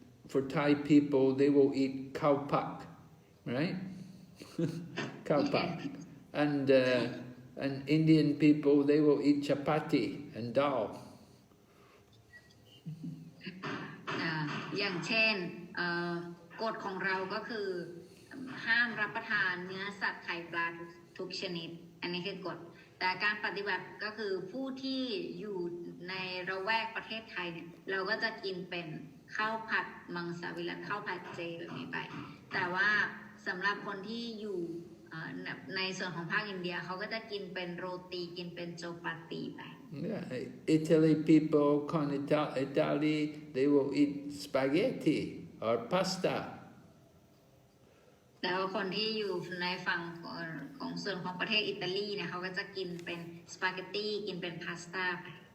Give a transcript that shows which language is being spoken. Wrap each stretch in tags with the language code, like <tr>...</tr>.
<en>For Thai people, they will eat cow pak, right? Cow pak. And Indian people, they will eat chapati and dal.</en> <th>อย่างเช่นกฎของเราก็คือห้ามรับประทานเนื้อสัตว์ไข่ปลาทุกชนิดอันนี้คือกฎแต่การปฏิบัติก็คือผู้ที่อยู่ในระแวกประเทศไทยเนี่ยเราก็จะกินเป็นข้าวผัดมังสวิรัติข้าวผัดเจแบบนี้ไปแต่ว่าสำหรับคนที่อยู่ในส่วนของภาคอินเดียเขาก็จะกินเป็นโรตีกินเป็นโจปาตีไป</th> <en>Italy people, con Italy, they will eat spaghetti or pasta.</en> <th>แต่ว่าคนที่อยู่ในฝั่งของส่วนของประเทศอิตาลีเนี่ยเขาก็จะกินเป็นสปาเกตตี้กินเป็นพาสต้าไป</th>